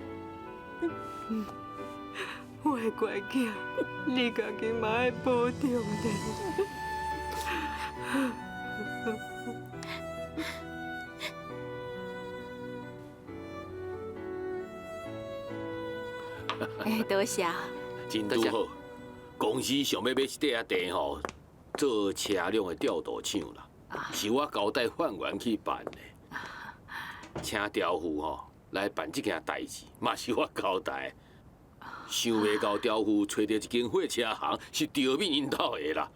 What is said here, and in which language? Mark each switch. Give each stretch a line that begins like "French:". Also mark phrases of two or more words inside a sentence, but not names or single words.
Min Nan Chinese: 我的乖囝，你家己嘛爱保重咧。多谢。真拄好，公司想要买一块地吼，做车辆的调度厂啦。是我交代范员去办的，请刁夫来办这件代志，嘛是我交代。想袂到刁夫找到一间货车行，是刁民因兜的啦。